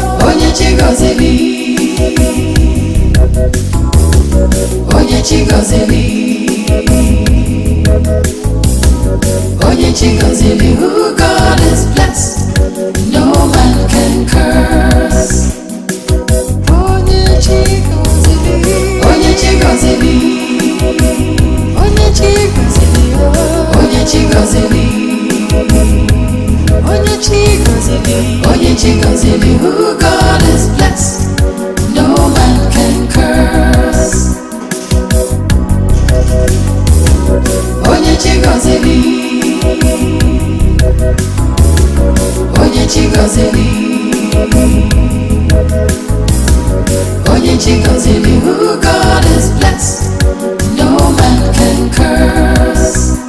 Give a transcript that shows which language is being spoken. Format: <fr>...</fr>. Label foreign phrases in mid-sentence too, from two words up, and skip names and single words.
<ig>Onye Chigozili, Onye Chigozili, Onye Chigozili,</ig> <en>who God is blessed, no man can curse.</en> <ig>Onye Chigozili, chigozili, onye chigozili, onye chigozili, onye chigozili, onye chigozili,</ig> <en>who God has blessed, no man can curse.</en> <ig>Onye chigozili, onye chigozili, onye chigozili,</ig> <en>who God has blessed, no man can curse.</en>